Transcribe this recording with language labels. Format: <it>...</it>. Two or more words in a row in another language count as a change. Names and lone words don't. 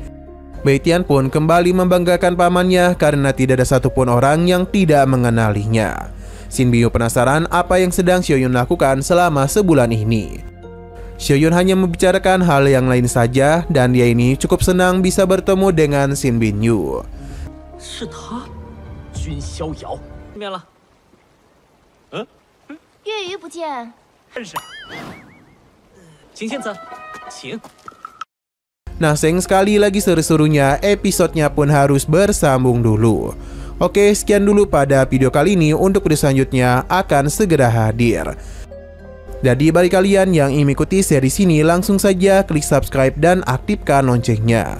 <id>Bai Tian pun kembali membanggakan pamannya karena tidak ada satupun orang yang tidak mengenalinya. Shin Bin-yu penasaran apa yang sedang Xiaoyun lakukan selama sebulan ini. Xiaoyun hanya membicarakan hal yang lain saja, dan dia ini cukup senang bisa bertemu dengan Shin Bin-yu.</id> <zh>是他，君逍遥。面了。月余不见，认识。秦仙子，请。</zh> <id>Nah, sayang sekali lagi seru-serunya episodenya pun harus bersambung dulu. Oke, sekian dulu pada video kali ini. Untuk video selanjutnya akan segera hadir. Jadi bagi kalian yang ingin mengikuti series ini, langsung saja klik subscribe dan aktifkan loncengnya.</id>